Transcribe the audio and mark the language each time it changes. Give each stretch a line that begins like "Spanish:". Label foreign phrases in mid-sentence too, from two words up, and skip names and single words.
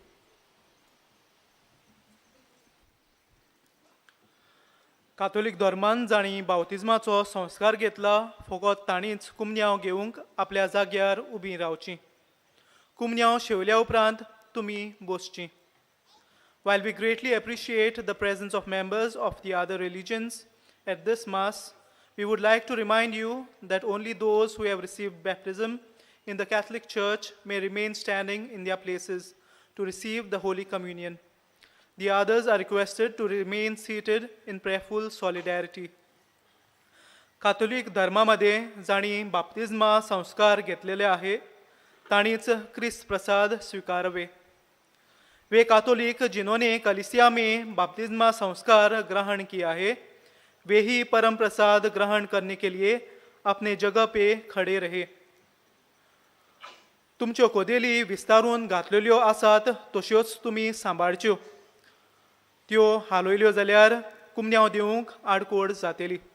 Konkani: कातोलीक धर्मान जाणी बावतिजमाचो संस्कार घेतला, फकत तांणीच कुमन्यांव घेवंक आपल्या जाग्यार उबीं रावचीं. कुमन्यांव शेवल्या उपरांत तुमी बसचीं.
English: While we greatly appreciate the presence of members of the other religions at this Mass, we would like to remind you that only those who have received baptism in the Catholic Church may remain standing in their places to receive the Holy Communion. The others are requested to remain seated in prayerful solidarity.
Marathi: कातोलिक धर्मामध्ये जाणी बाप्तिस्मा संस्कार घेतलेले आहे, ताणीच ख्रिस्त प्रसाद स्वीकारवे.
Hindi: वे कातोलिक जिन्होंने कलिसिया में बपतिस्मा संस्कार ग्रहण किया है, वे ही परम प्रसाद ग्रहण करने के लिए अपने जगह पे खड़े रहे.
Konkani: तुमच्यो कोदेली विस्तारून घातलेल्यो आसात तश्योच तुमी सांबाळच्यो. त्यो हालयल्यो जाल्यार कुमन्यांव दिवंक आडकोड जातली.